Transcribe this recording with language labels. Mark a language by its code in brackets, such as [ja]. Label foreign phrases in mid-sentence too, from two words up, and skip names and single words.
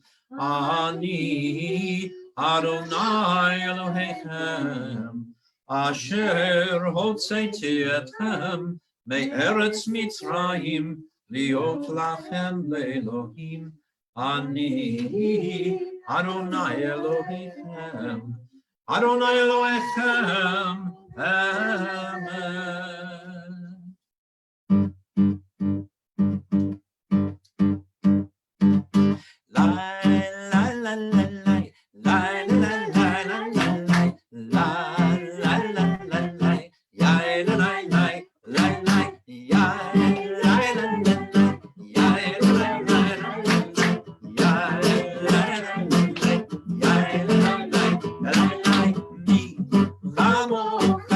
[he] אני אדוני אלוהיכם אשר הוצאתי אתכם מארץ מצרים להיות לכם לאלוהים, אני אדוני אלוהיכם, אדוני אלוהיכם. Amen. La la la la la la la la la la la la la la la ya la la la la la ya la la la ya la la ya la la [es] mi vamos.